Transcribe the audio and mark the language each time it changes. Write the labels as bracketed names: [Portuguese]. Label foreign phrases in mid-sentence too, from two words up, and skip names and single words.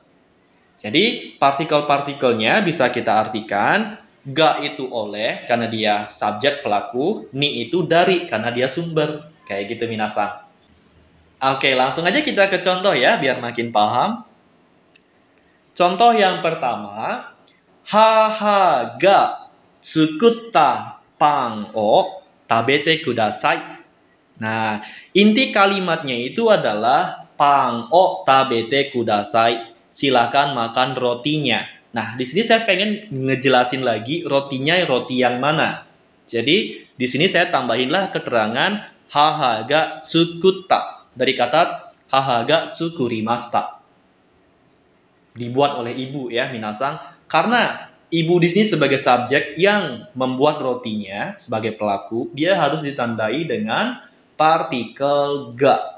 [Indonesian] Jadi, partikel-partikelnya bisa kita artikan, ga itu oleh, karena dia subjek pelaku, ni itu dari, karena dia sumber. Kayak gitu minasang. Oke, langsung aja kita ke contoh ya, biar makin paham. Contoh yang pertama, [Japanese] 母が作ったパンを食べてください. [Indonesian] Nah, inti kalimatnya itu adalah [Japanese] パンを食べてください. [Indonesian] Silakan makan rotinya. Nah, di sini saya pengen ngejelasin lagi rotinya roti yang mana. Jadi, di sini saya tambahinlah keterangan [Japanese] 母が作った [Indonesian] dari kata [Japanese] 母が作りました. [Indonesian] Dibuat oleh ibu ya, minasang. Karena ibu di sini sebagai subjek yang membuat rotinya sebagai pelaku, dia harus ditandai dengan partikel ga.